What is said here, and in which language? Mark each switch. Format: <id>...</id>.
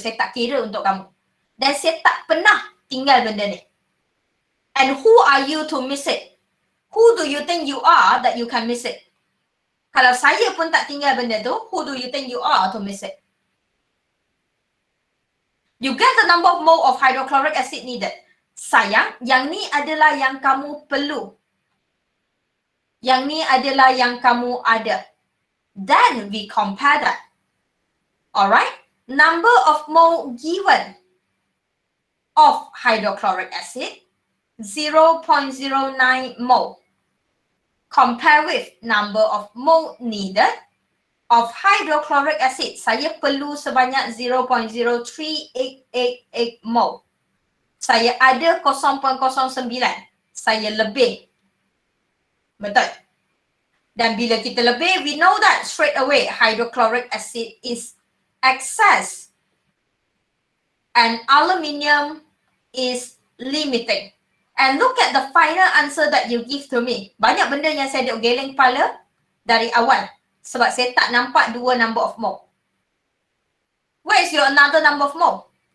<ms>Saya tak kira untuk kamu. Dan saya tak pernah tinggal benda ni.</ms> <en>And who are you to miss it? Who do you think you are that you can miss it?</en> <ms>Kalau saya pun tak tinggal benda tu,</ms> <en>who do you think you are to miss it? You get the number of mole of hydrochloric acid needed.</en> <ms>Sayang, yang ni adalah yang kamu perlu. Yang ni adalah yang kamu ada.</ms> <en>Then we compare that. Alright? Number of mole given of hydrochloric acid, 0.09 mole. Compare with number of mole needed of hydrochloric acid.</en> <ms>Saya perlu sebanyak 0.03888 mole. Saya ada 0.09. Saya lebih. Betul? Dan bila kita lebih,</ms> <en>we know that straight away hydrochloric acid is excess. And aluminium is limiting. And look at the final answer that you give to me.</en> <ms>Banyak benda yang saya duk geleng kepala dari awal. Sebab saya tak nampak dua number of mole.</ms> <en>Where is your another number of mole?</en>